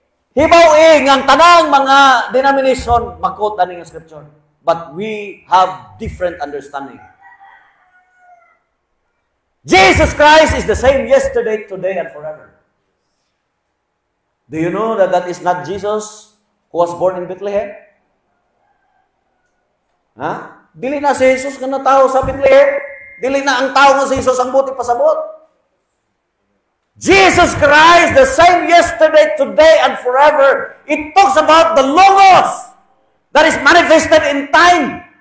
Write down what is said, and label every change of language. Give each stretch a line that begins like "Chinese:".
Cebuano: Hibaw ngang tanang mga denomination, mag-quote na ng scripture.
English: But we have different understanding. Jesus Christ is the same yesterday, today, and forever. Do you know that that is not Jesus who was born in Bethlehem?
Cebuano: Dili na si Jesus nga natao sa Bethlehem. Dili na ang tao nga si Jesus ang buti pasabot.
English: Jesus Christ, the same yesterday, today, and forever. It talks about the Logos that is manifested in time.